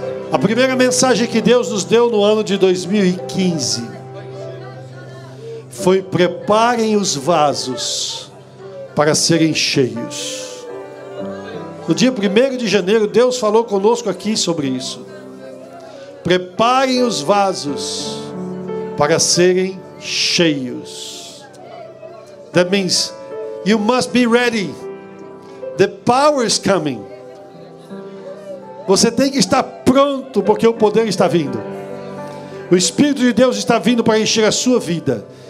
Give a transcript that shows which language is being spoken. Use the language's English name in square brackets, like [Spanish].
[Portuguese] A primeira mensagem que Deus nos deu no ano de 2015 foi: preparem os vasos para serem cheios. No dia 1º de janeiro, Deus falou conosco aqui sobre isso. Preparem os vasos para serem cheios. [English] That means you must be ready. The power is coming. [Portuguese] Você tem que estar pronto, porque o poder está vindo. O Espírito de Deus está vindo para encher a sua vida.